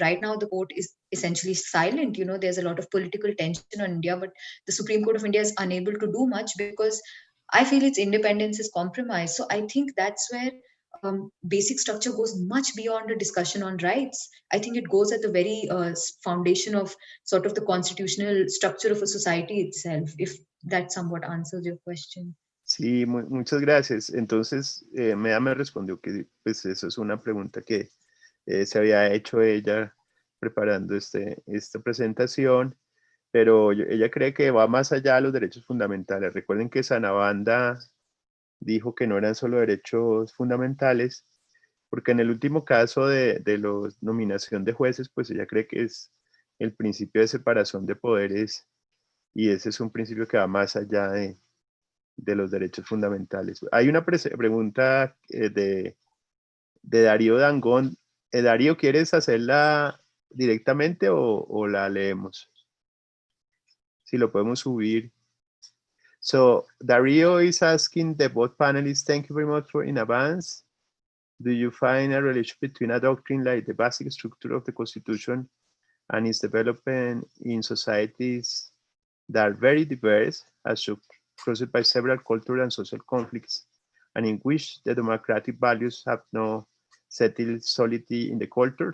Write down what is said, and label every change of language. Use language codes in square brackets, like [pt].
[en] Right now, the court is essentially silent. There's a lot of political tension in India, but the Supreme Court of India is unable to do much because I feel its independence is compromised. So I think that's where basic structure goes much beyond a discussion on rights. I think it goes at the very foundation of sort of the constitutional structure of a society itself, if that somewhat answers your question. [es] Sí, muchas gracias. Entonces, Meda me respondió que pues eso es una pregunta que se había hecho ella preparando esta presentación, pero ella cree que va más allá de los derechos fundamentales. Recuerden que Sanabanda dijo que no eran solo derechos fundamentales, porque en el último caso de la nominación de jueces, pues ella cree que es el principio de separación de poderes, y ese es un principio que va más allá de los derechos fundamentales. Hay una pregunta de Darío Dangón. Darío, ¿quieres hacerla directamente o la leemos? Si lo podemos subir. [en] So Darío is asking the both panelists, thank you very much for in advance. Do you find a relation between a doctrine like the basic structure of the Constitution and its development in societies that are very diverse, as crossed by several cultural and social conflicts, and in which the democratic values have no settled solidity in the culture?